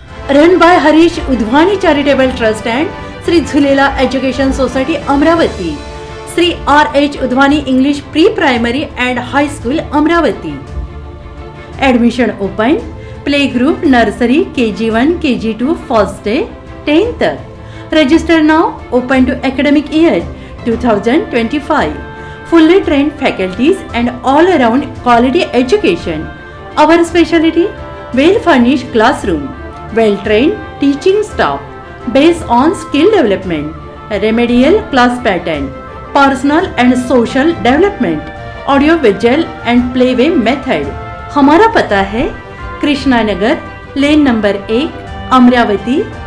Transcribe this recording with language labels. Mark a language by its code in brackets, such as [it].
[en] Run by Harish Udwani charitable trust and Shri Jhulela education society Amravati, Shri RH Udwani English pre primary and high school Amravati. Admission open. Play group nursery KG1 KG2 first day 10th तक। Register now. Open to academic year 2025. Fully trained faculties and all around quality education. Our specialty, well furnished classroom, well trained teaching staff based on skill development, remedial class pattern, personal and social development, audio visual and playway method. [hi] हमारा पता है Krishna Nagar, lane number 1, Amravati.